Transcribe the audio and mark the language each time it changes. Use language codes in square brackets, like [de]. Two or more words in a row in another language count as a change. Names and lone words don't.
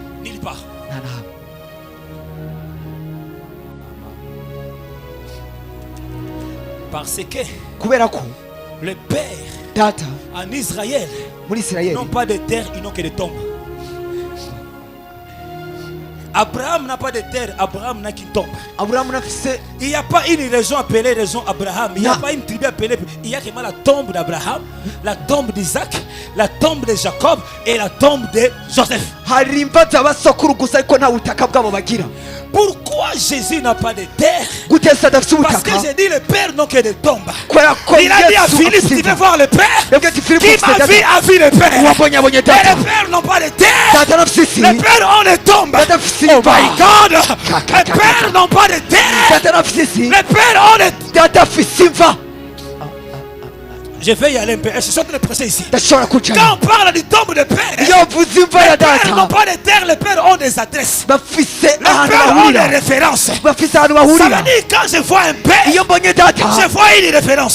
[fr] Nulle part. [rn] nta na hamwe [fr] Parce que [rn] kubera ko [fr] le père [rn] data [fr] en Israël [rn] muri isirayeli [fr] n'ont pas de terre, ils n'ont que des tombes. Abraham n'a pas de terre, Abraham n'a qu'une tombe. [rn] aburahamu nafise [fr] Il n'y a pas une région appelée région Abraham. Il n'y a Non. pas une tribu appelée. Il y a vraiment la tombe d'Abraham, la tombe d'Isaac, la tombe de Jacob et la tombe de Joseph. [rn] hari imva z'abasokuru gusa ariko nta butaka bwabo bagira. [fr] Pourquoi Jésus n'a pas de terre? Parce que j'ai dit le Père non que de tombe. Il a dit à Philippe, tu veux voir le Père? Qui m'a vu a vu le Père. Et les pères n'ont pas de terre. Les pères ont des tombes. [en] Oh my God. [fr] Les pères n'ont pas de terre. Les pères ont des tombes. Je vais y aller un peu. Je suis en train de prêcher ici. Quand on parle du tombe de père, les pères n'ont pas de terre, les pères ont des adresses. Les pères ont des références. Ça veut dire quand je vois un père, je vois une référence.